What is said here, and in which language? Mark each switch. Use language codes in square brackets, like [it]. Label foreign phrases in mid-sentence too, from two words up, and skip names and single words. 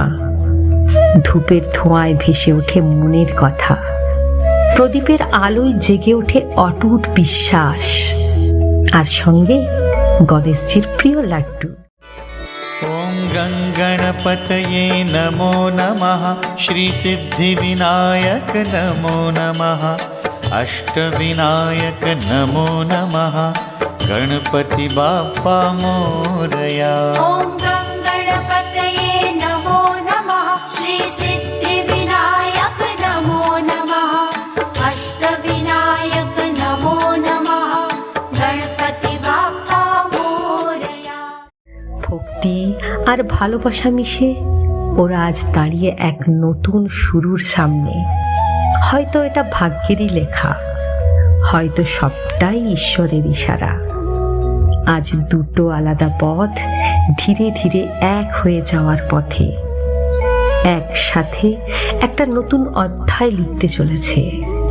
[bn] ধূপের ধোঁয়ায় ভেসে ওঠে মনের কথা, প্রদীপের আলোয় জেগে ওঠে অটুট বিশ্বাস, আর সঙ্গে গণেশজির প্রিয় লাড্ডু। [sa] ওম গঙ্গণপতয়ে নমো নমঃ, শ্রী সিদ্ধি বিনায়ক নমো নমঃ, अष्टविनायक नमो नमः, [mr] गणपति बाप्पा मोरया। [sa] ओम गणपतये नमो नमः, श्री सिद्धि विनायक नमो नमः, अष्टविनायक नमो नमः, [mr] गणपति बाप्पा मोरया। [bn] ভক্তি আর ভালোবাসা মিশে ওরা আজ দাঁড়িয়ে এক নতুন শুরুর সামনে। হয়তো এটা ভাগ্যেরই লেখা, হয়তো সবটাই ঈশ্বরের ইশারা। আজ দুটো আলাদা পথ ধীরে ধীরে এক হয়ে যাওয়ার পথে, একসাথে একটা নতুন অধ্যায় লিখতে চলেছে।